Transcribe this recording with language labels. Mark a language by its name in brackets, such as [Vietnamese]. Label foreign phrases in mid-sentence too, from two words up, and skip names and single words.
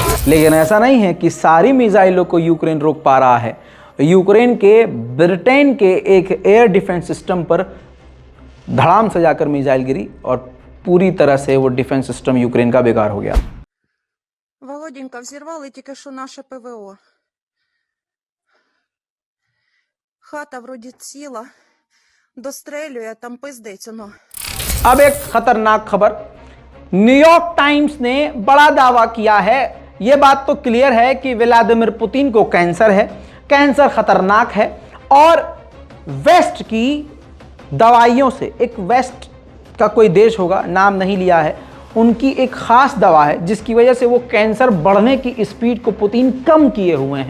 [Hindi] लेकिन ऐसा नहीं है कि सारी मिसाइलों को यूक्रेन रोक पा रहा है। यूक्रेन के ब्रिटेन के एक [English] air defense system [Hindi] पर धड़ाम से जाकर मिसाइल गिरी और पूरी तरह से वो [English] defense system [Hindi] यूक्रेन का बेकार हो गया। [Ukrainian] Володенька, взорвали тільки що наше ПВО. Хата вроді ціла, дострелює, там пиздець, ну. [Hindi] अब एक खतरनाक खबर, न्यूयॉर्क टाइम्स ने बड़ा दावा किया है। यह बात तो क्लियर है कि व्लादिमीर पुतिन को कैंसर है, कैंसर खतरनाक है और वेस्ट की दवाइयों से, एक वेस्ट का कोई देश होगा, नाम नहीं लिया है, उनकी एक खास दवा है जिसकी वजह से वो कैंसर बढ़ने की स्पीड को पुतिन कम किए हुए हैं।